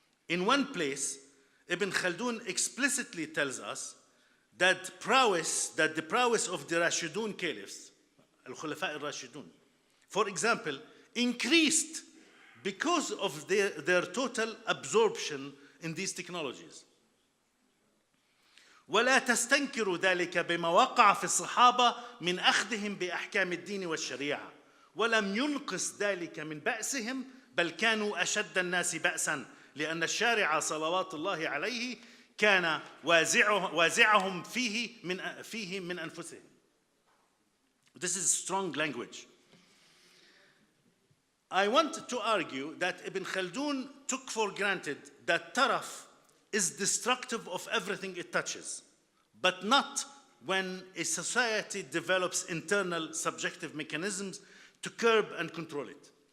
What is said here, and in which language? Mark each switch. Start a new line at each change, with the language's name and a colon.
English: In one place, Ibn Khaldun explicitly tells us that the prowess of the Rashidun caliphs, al-Khulafa al-Rashidun, for example, increased because of their total absorption in these technologies.
Arabic: ولا تستنكروا ذلك بما وقع في الصحابة من أخذهم بأحكام الدين والشريعة ولم ينقص ذلك من بأسهم بل كانوا أشد الناس بأسا لأن الشارع صلوات الله عليه كان وازعهم فيه من أنفسهم.
English: This is strong language. I want to argue that Ibn Khaldun took for granted that Taraf is destructive of everything it touches, but not when a society develops internal subjective mechanisms to curb and control it.